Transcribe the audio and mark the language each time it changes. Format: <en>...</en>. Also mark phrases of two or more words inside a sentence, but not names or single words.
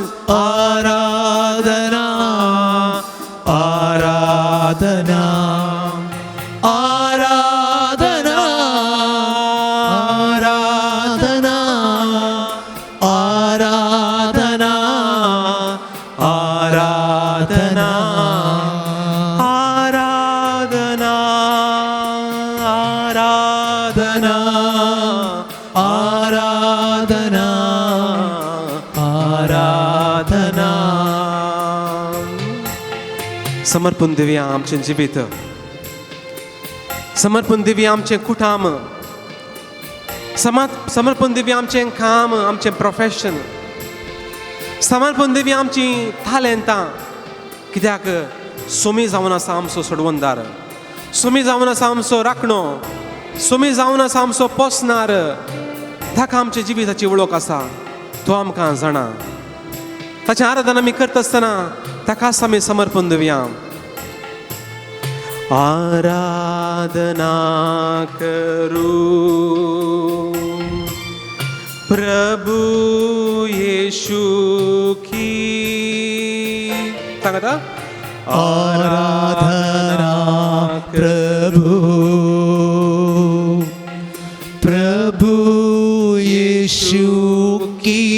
<kok>आराधना आराधना आराधना आराधना आराधना आराधना, आराधना, आराधना आराधना. समर्पण दिवया आमचें जिवीत, समर्पण दिवया आमचें कुटुंब, समर्पण दिवया आमचें काम, आमचें प्रोफेशन, समर्पण दिवया आमची टॅलंटां. कित्याक सोमी जावन आसा आमचो सोडवणदार, सोमी जावन आसा आमचो राखणो, सोमी जावन आसा आमचो पोसणार. ताका आमच्या जिविताची वळख आसा, तो आमकां जाणा. ताचें आराधन आमी करता आसतना ताकाच आमी समर्पण दिवया.</kok> <hi>आराधना करू प्रभु येशू की.</hi> <kok>सांगात.</kok> <hi>आराधना प्रभु प्रभु यीशु की.</hi>